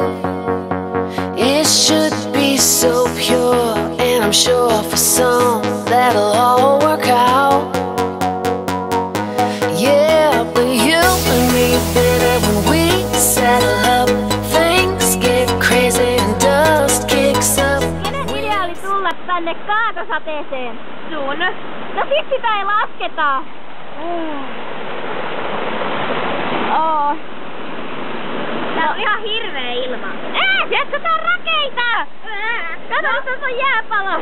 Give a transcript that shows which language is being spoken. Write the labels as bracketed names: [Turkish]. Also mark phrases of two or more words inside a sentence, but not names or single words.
[English] It should be so pure, and I'm sure for some that'll all work out. Yeah, but you and me better when we settle up. Things get crazy and dust kicks up. [Finnish] Kenen idea oli tulla tänne kaatosateeseen? Sun. No siksi sitä ei lasketa. Tää on ihan hirveä ilma. Tiedätkö, tää on rakeita! Kato, tuossa on jääpalo!